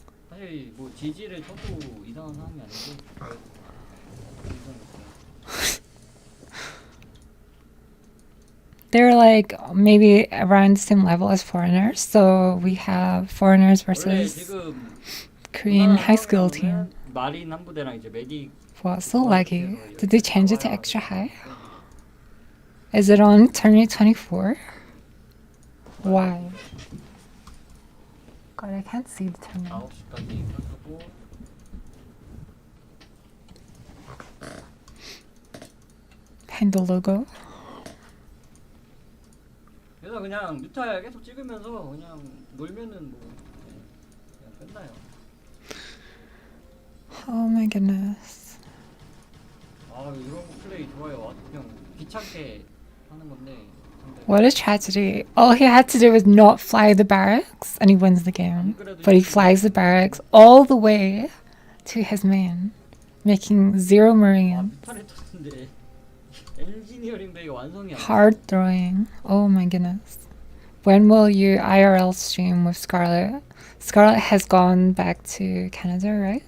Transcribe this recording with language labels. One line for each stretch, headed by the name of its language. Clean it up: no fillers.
Korean: 사실 뭐 지지를 쳐도 이상한 상황이 아니고.
English: They're like maybe around the same level as foreigners. So we have foreigners versus Korean high school team.
Korean: 마린 한 부대랑 이제 메딕.
English: Wow, so laggy. Did they change it to extra high? Is it on turn 24? Why? God, I can't see the terminal.
Korean: 9시까지 켰고.
English: Behind the logo.
Korean: 그래서 그냥 뮤탈 계속 찍으면서 그냥 놀면은 뭐 그냥 끝나요.
English: Oh my goodness.
Korean: 이런 거 플레이 좋아요. 그냥 귀찮게 하는 건데.
English: What a tragedy. All he had to do was not fly the barracks and he wins the game. But he flies the barracks all the way to his main, making 0 marines.
Korean: 뮤탈을 떴는데 엔지니어링 베이가 완성이 안 돼.
English: Hard throwing. Oh my goodness. When will you IRL stream with Scarlet? Scarlet has gone back to Canada, right?